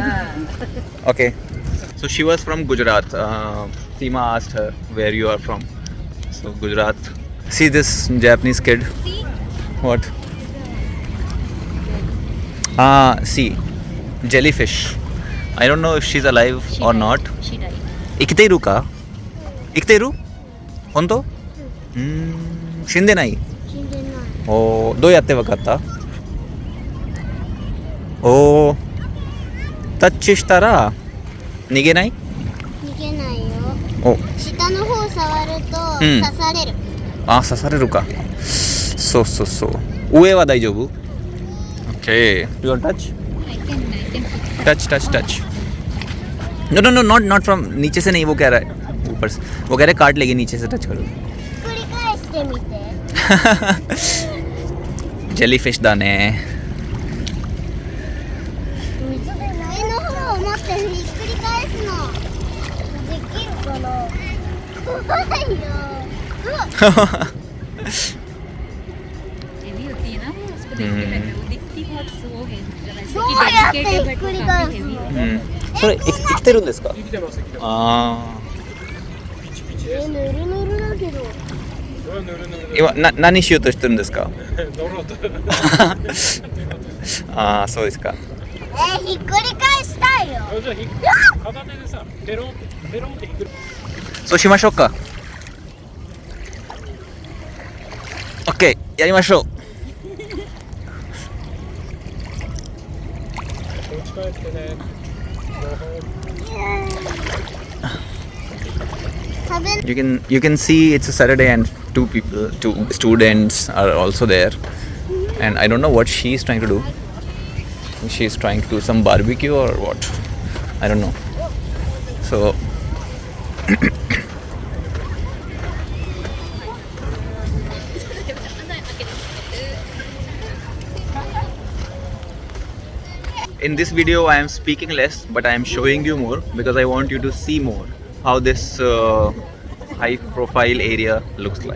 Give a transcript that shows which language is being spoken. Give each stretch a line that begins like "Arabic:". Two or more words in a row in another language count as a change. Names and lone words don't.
English: Okay. So she was from Gujarat. Seema asked her where you are from. So Gujarat. See this Japanese kid. What? See, jellyfish. I don't know if she's alive or not. She died.
Japanese: 生きてるか？生きてる？本当? 死んでない? 死んでない。おーどうやってわかったおータッチしたら逃げない逃げないよ。お下の方触るとうん刺される。あ刺されるかそうそうそう上は大丈夫 ?
English: OK You want touch?
Japanese: I can
English: Touch touch touch No no no not from
Hindi: नीचे से नहीं वो कह रहा है ऊपर से वो कह रहा है काट लेगी नीचे से टच करो
Japanese: 繰り返してみて。 Jellyfish だね上の方を持ってひっくり返すの。できるかな。怖いよ。うわ。
Hindi: हेवी होती है ना वो उसको देख के लग रहा है वो दिखती बहुत स्लो है जरा सी
Japanese: どうやってひっくり返すの。それ生きてるんですかあぬるぬるだけど。今何しようとしてるんですかああそうですかひっくり返したいよ。片手でさ、ペロンってひっくりそうしましょうか OK やりましょう持ち帰ってね。食べ
English: you can see it's a Saturday and two students are also there and I don't know what she's trying to do she's trying to do some barbecue or what I don't know so in this video I am speaking less but I am showing you more because I want you to see more how this high profile area looks like.